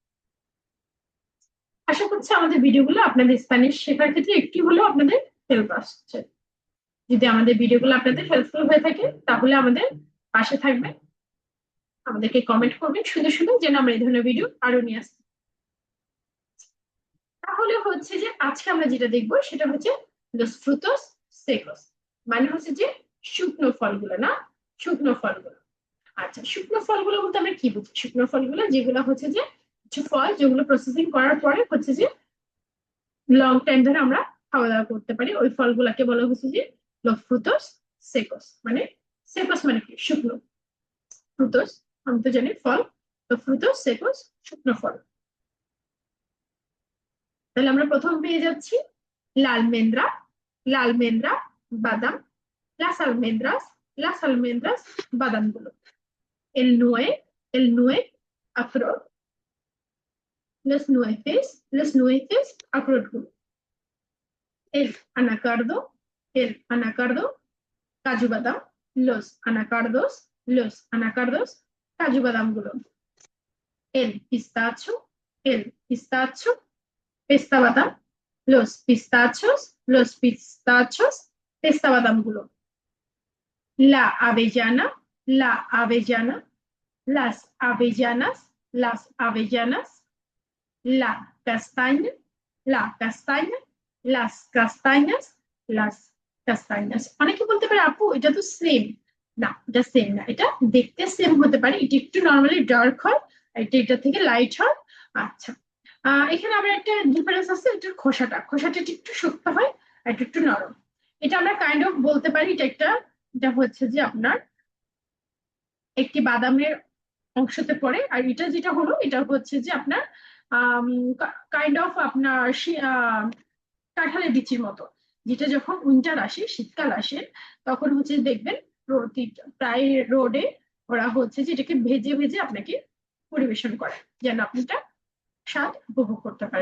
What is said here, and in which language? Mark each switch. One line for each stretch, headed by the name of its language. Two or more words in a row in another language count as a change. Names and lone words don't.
Bangla: আশা করছি আমাদের ভিডিওগুলো আপনাদের স্প্যানিশ শেখার ক্ষেত্রে একটু হলেও আপনাদের হেল্প আসছে। যদি আমাদের ভিডিওগুলো আপনাদের হেল্পফুল হয়ে থাকে তাহলে আমাদের পাশে থাকবেন, আমাদেরকে কমেন্ট করবেন সুন্দর সুন্দর, যেন আমরা এই ধরনের ভিডিও আরো নিয়ে আসি। তাহলে হচ্ছে যে আজকে আমরা যেটা দেখবো সেটা হচ্ছে
Spanish: los frutos secos,
Bangla: মানে হচ্ছে যে শুকনো ফলগুলো, না শুকনো ফলগুলো। আচ্ছা, শুকনো ফলগুলো বলতে আমরা কি বুঝি? শুকনো ফলগুলো যেগুলো হচ্ছে যে কিছু ফল যেগুলো প্রসেসিং করার পরে হচ্ছে যে
English: long time
Bangla: ধরে আমরা খাওয়া দাওয়া করতে পারি, ওই ফলগুলাকে বলা হচ্ছে যে
Spanish: los frutos secos।
Bangla: মানে সেকস মানে কি? শুকনো। ফ্রুটোস আমি তো জানি ফল, তো
Spanish: frutos secos
Bangla: শুকনো ফল। তাহলে আমরা প্রথম পেয়ে যাচ্ছি লালমেন্দ্রা, লালমেন্দ্রা বাদাম,
Spanish: las almendras বাদামগুলো, el nuez আখরোট, las nueces আখরোটগুলো, el anacardo, el anacardo
Bangla: কাজু বাদাম,
Spanish: los anacardos
Bangla: কাজু বাদামগুলো,
Spanish: el pistacho
Bangla: পেস্তা বাদাম,
Spanish: los pistachos
Bangla: পেস্তা বাদামগুলো,
Spanish: la avellana, la avellana, las avellanas, la castaña, la castaña, las castañas, las castañas।
Bangla: অনেকে বলতে পারে আপু এটা তো সেম। না, এটা সেম না, এটা দেখতে সেম হতে পারে, এটা একটু
English: normally dark
Bangla: হয়, এটা থেকে লাইট হয়। আচ্ছা, এখানে আবার একটা ডিফারেন্স আছে, এটার খোসাটা একটু শক্ত হয় আর এটা একটু নরম। এটা আমরা
English: kind of
Bangla: বলতে পারি এটা হচ্ছে যে আপনার একটি বাদামের অংশতে পড়ে, আর এটা যেটা হলো এটা হচ্ছে যে আপনার
English: kind of
Bangla: আপনার কাঁঠালের বিচির মতো, যেটা যখন উইন্টার আসে, শীতকাল আসে, তখন হচ্ছে দেখবেন প্রায় রোডে ওরা হচ্ছে যে এটাকে ভেজে ভেজে আপনাকে পরিবেশন করে, যেন আপনি এটা স্বাদ উপভোগ করতে পারেন।